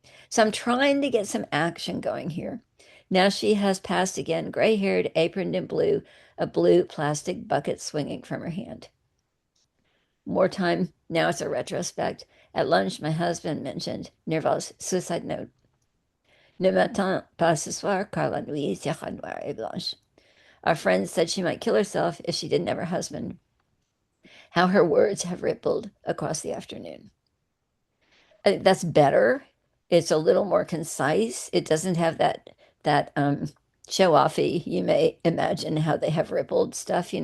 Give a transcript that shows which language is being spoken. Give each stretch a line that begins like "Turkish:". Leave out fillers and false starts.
English: So I'm trying to get some action going here. Now she has passed again, gray-haired, aproned in blue, a blue plastic bucket swinging from her hand. More time. Now it's a retrospect. At lunch, my husband mentioned Nerval's suicide note.
French: Ne m'attends pas ce soir, car la nuit sera noire et blanche.
English: Our friend said she might kill herself if she didn't have her husband. How her words have rippled across the afternoon. I think that's better. It's a little more concise. It doesn't have that show offy, you may imagine how they have rippled stuff.